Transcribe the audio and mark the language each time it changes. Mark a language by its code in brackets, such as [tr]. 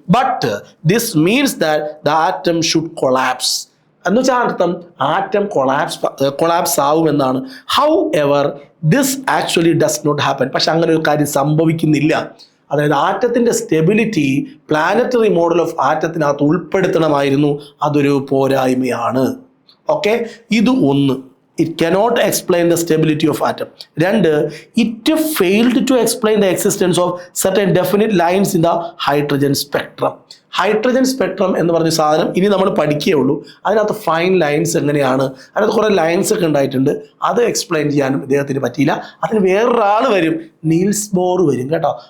[en] but this means that the atom should collapse [ml] എന്ന് വെച്ചാൽ അർത്ഥം atom collapse ആവുമെന്നാണ്. [en] However this actually does not happen. [ml] പക്ഷെ അങ്ങനെ ഒരു കാര്യം സംഭവിക്കുന്നില്ല. അതായത് ആറ്റത്തിൻ്റെ സ്റ്റെബിലിറ്റി പ്ലാനറ്ററി മോഡൽ ഓഫ് ആറ്റത്തിനകത്ത് ഉൾപ്പെടുത്തണമായിരുന്നു. അതൊരു പോരായ്മയാണ്. ഓക്കെ, ഇത് ഒന്ന്. [en] It cannot explain the stability of atom. [ml] രണ്ട്, [en] it failed to explain the existence of certain definite lines in the hydrogen spectrum. [ml] Hydrogen spectrum എന്ന് പറഞ്ഞ സാധനം ഇനി നമ്മൾ പഠിക്കുകയുള്ളൂ. അതിനകത്ത് ഫൈൻ ലൈൻസ് എങ്ങനെയാണ്, അതിനകത്ത് കുറേ ലൈൻസ് ഒക്കെ ഉണ്ടായിട്ടുണ്ട്. അത് എക്സ്പ്ലെയിൻ ചെയ്യാനും ഇദ്ദേഹത്തിന് പറ്റിയില്ല. അതിന് വേറൊരാൾ വരും, നീൽസ് ബോർ വരും കേട്ടോ.